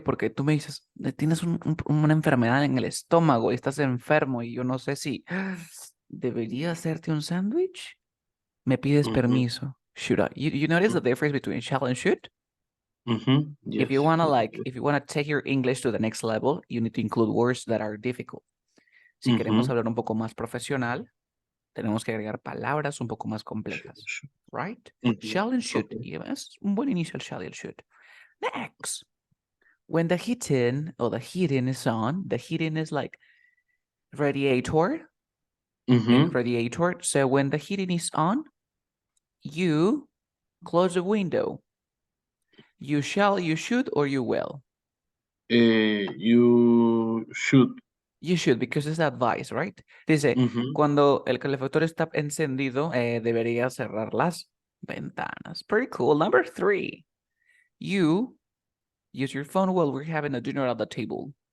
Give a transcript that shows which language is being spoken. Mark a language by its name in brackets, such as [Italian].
[Spanish] Porque tú me dices, tienes una enfermedad en el estómago y estás enfermo y yo no sé si debería hacerte un sándwich. Me pides permiso. [English] Should I? You notice the difference between shall and should? Yes. If you wanna take your English to the next level, you need to include words that are difficult. [Spanish] Si queremos hablar un poco más profesional, tenemos que agregar palabras un poco más complejas, right? [English] Shall and should. Okay. [Spanish] Y es un buen inicio el shall y el should. [English] Next, when the heating or the heating is on, the heating is like radiator. Okay, radiator. So when the heating is on, you close the window. You shall, you should, or you will. You should. You should, because it's advice, right? [Spanish] Dice, cuando el calefactor está encendido, debería cerrar las ventanas. [English] Pretty cool. Number 3, you use your phone while we're having a dinner at the table.